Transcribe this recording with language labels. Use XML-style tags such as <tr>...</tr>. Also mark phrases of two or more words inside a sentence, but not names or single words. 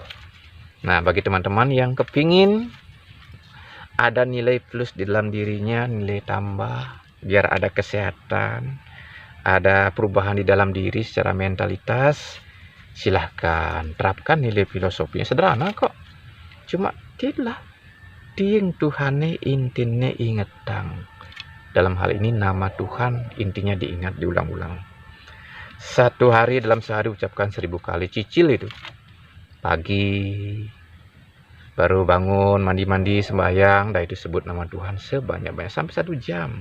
<id>Nah, bagi teman-teman yang kepingin ada nilai plus di dalam dirinya, nilai tambah, biar ada kesehatan, ada perubahan di dalam diri secara mentalitas, silahkan terapkan nilai filosofinya. Sederhana kok, cuma tidaklah</id> <ban>tiing Tuhane intine ingetang.</ban> <id>Dalam hal ini nama Tuhan intinya diingat, diulang-ulang. Satu hari, dalam sehari ucapkan 1000 kali, cicil itu. Pagi baru bangun, mandi-mandi, sembahyang, dah itu sebut nama Tuhan sebanyak-banyak sampai 1 jam.</id>